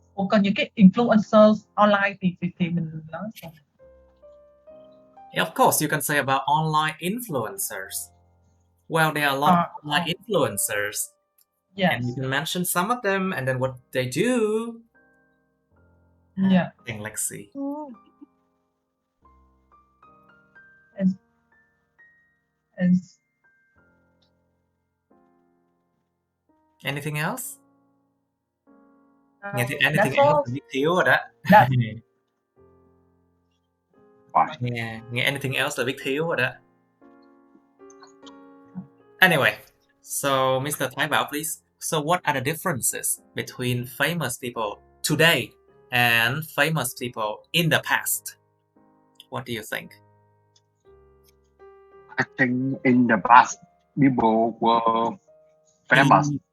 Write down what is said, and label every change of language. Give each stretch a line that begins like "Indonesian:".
Vietnamese: Còn những cái influencers online thì mình nói sao?
English: Of course, you can say about online influencers. Well, there are a lot of online influencers. Yes. And you can mention some of them and then what they do. Yeah. And let's see. Anything else? Anything else
Vietnamese: là biết thiếu rồi đó. Nghe
English: anything else
Vietnamese: là biết thiếu rồi đó.
English: Anyway, so Mr. Thái Bảo, please. So what are the differences between famous people today and famous people in the past? What do you think? I think in the past, people were famous.